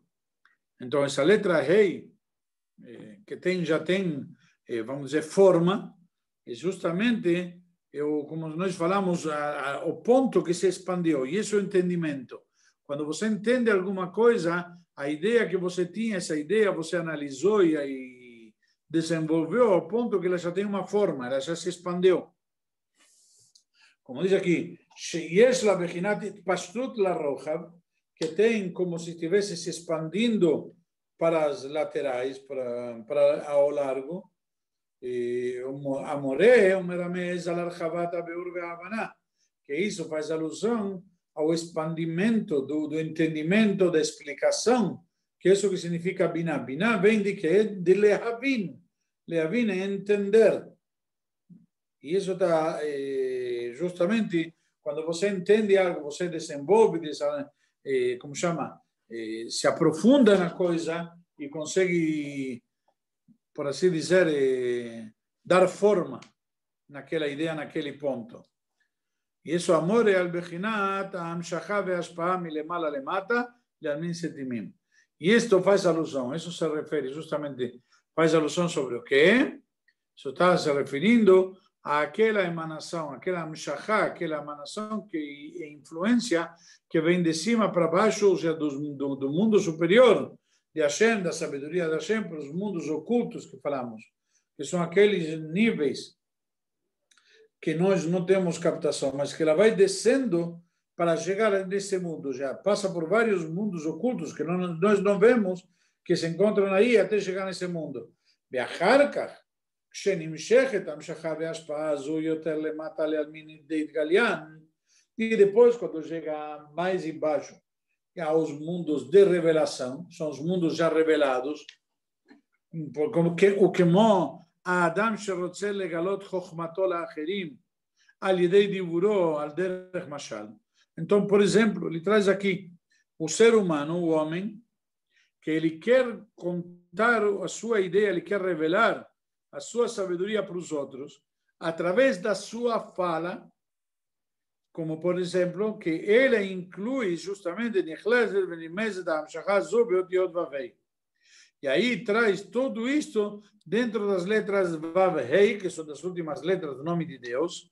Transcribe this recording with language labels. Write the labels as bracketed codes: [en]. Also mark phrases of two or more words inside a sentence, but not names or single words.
[pt] Então, essa letra Rei, que já tem, vamos dizer, forma, é justamente, como nós falamos, o ponto que se expandiu, e isso é o entendimento. Quando você entende alguma coisa, a ideia que você tinha, essa ideia você analisou e desenvolveu ao ponto que ela já tem uma forma, ela já se expandiu. Como diz aqui, [he] שיש לה בחינת התפשטות לרוחב, [pt] que tem como se estivesse se expandindo para as laterais, para ao largo. [he] המורה מרמז על הרחבת הביאור וההבנה, [pt] que isso faz alusão ao expandimento do entendimento, da explicação, que é isso que significa biná. Biná vem de lehavin. Lehavin é entender. E isso está justamente quando você entende algo, você desenvolve, como chama, se aprofunda na coisa e consegue, por assim dizer, dar forma naquela ideia, naquele ponto. E isso, amor é [he] על בחינת ההמשכה וההשפעה מלמעלה למטה לעלמין סתימין. [pt] E isto faz alusão, isso se refere justamente, faz alusão sobre o quê? Isso está se referindo àquela emanação, aquela amshachá, aquela emanação que é influência que vem de cima para baixo, ou seja, do mundo superior, de Hashem, da sabedoria de Hashem, para os mundos ocultos que falamos, que são aqueles níveis que nós não temos captação, mas que ela vai descendo para chegar nesse mundo, já passa por vários mundos ocultos que nós não vemos, que se encontram aí até chegar nesse mundo. [he] ואחר כך, כשנמשכת המשכה והשפעה הזו יותר למטה לעלמין דהתגליין, [pt] e depois, quando chega mais embaixo, aos mundos de revelação, são os mundos já revelados, [he] כמו האדם שרוצה לגלות חוכמתו לאחרים על ידי דיבורו על דרך משל. [pt] Então, por exemplo, ele traz aqui o ser humano, o homem, que ele quer contar a sua ideia, ele quer revelar a sua sabedoria para os outros através da sua fala, como por exemplo, que ele inclui justamente e aí traz tudo isto dentro das letras Vav Hei, que são das últimas letras do nome de Deus.